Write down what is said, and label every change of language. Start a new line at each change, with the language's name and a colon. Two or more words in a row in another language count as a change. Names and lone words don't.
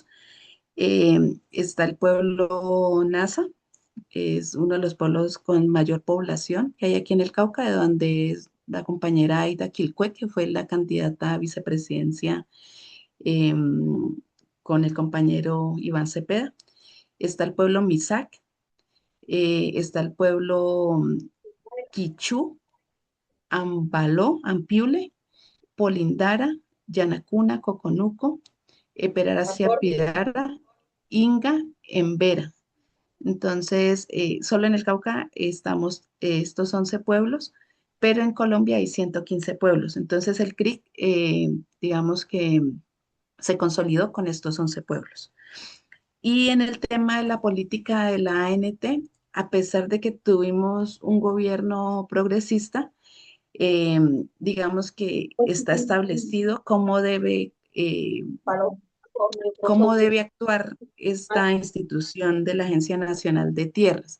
Spanish: Está el pueblo Nasa, es uno de los pueblos con mayor población que hay aquí en el Cauca, de donde es la compañera Aida Quilcue, que fue la candidata a vicepresidencia eh, con el compañero Iván Cepeda. Está el pueblo Misac, está el pueblo Quichú, Ambaló, Ampiule, Polindara, Yanacuna, Coconuco, Eperaracia Pidara, Inga, Embera. Entonces, solo en el Cauca estamos estos 11 pueblos, pero en Colombia hay 115 pueblos. Entonces, el CRIC, digamos que se consolidó con estos 11 pueblos. Y en el tema de la política de la ANT, a pesar de que tuvimos un gobierno progresista, eh, digamos que está establecido cómo debe actuar esta institución de la Agencia Nacional de Tierras.